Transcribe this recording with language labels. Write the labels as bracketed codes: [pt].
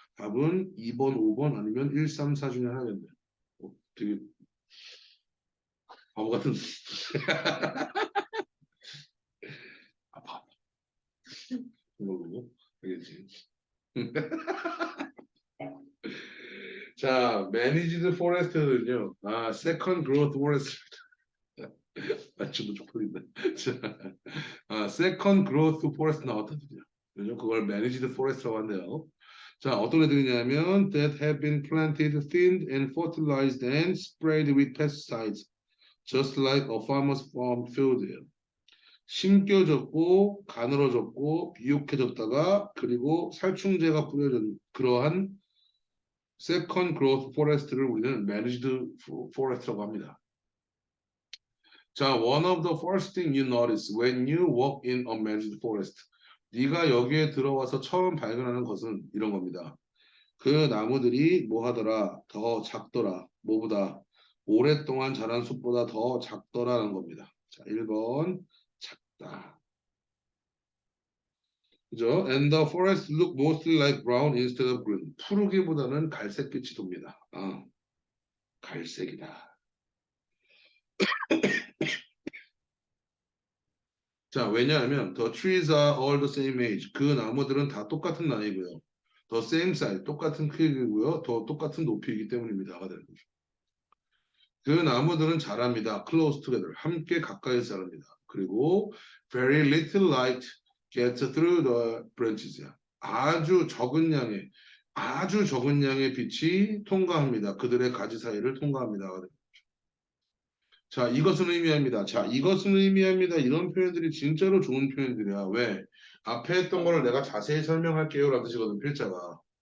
[ko] 답은 2번, 5번 아니면 1, 3, 4 중에 하나겠네요. 되게 바보 같은 바보 거고 알겠지? 자, managed forest는요. second growth forest 지금 쪽팔린다. 자, second growth forest 나왔거든요. 그죠? 그걸 managed forest라고 한대요. 자, 어떤 애들이냐면 [en] that have been planted, thinned, and fertilized and sprayed with pesticides, just like a farmer's farm field예요. [ko] 심겨졌고 가늘어졌고 비옥해졌다가 그리고 살충제가 뿌려진 그러한 [en] second growth forest [ko] 를 우리는 managed forest라고 합니다. 자, [en] one of the first thing you notice when you walk in a managed forest. [ko] 네가 여기에 들어와서 처음 발견하는 것은 이런 겁니다. 그 나무들이 뭐 하더라? 더 작더라. 뭐보다? 오랫동안 자란 숲보다 더 작더라는 겁니다. 자, 1번 작다. 그죠? [en] And the forest look mostly like brown instead of green. [ko] 푸르기보다는 갈색빛이 돕니다. 아, 갈색이다. 자, 왜냐하면 [en] the trees are all the same age. [ko] 그 나무들은 다 똑같은 나이고요. [en] the same size, [ko] 똑같은 크기고요. 더 똑같은 높이이기 때문입니다가 되는 거죠. 그 나무들은 자랍니다. [en] close together. [ko] 함께 가까이서 자랍니다. 그리고 [en] very little light gets through the branches. [ko] 아주 적은 양의 빛이 통과합니다. 그들의 가지 사이를 통과합니다. 자, 이것은 의미합니다. 자, 이것은 의미합니다. 이런 표현들이 진짜로 좋은 표현들이야. 왜? 앞에 했던 거를 내가 자세히 설명할게요. 라는 뜻이거든, 필자가.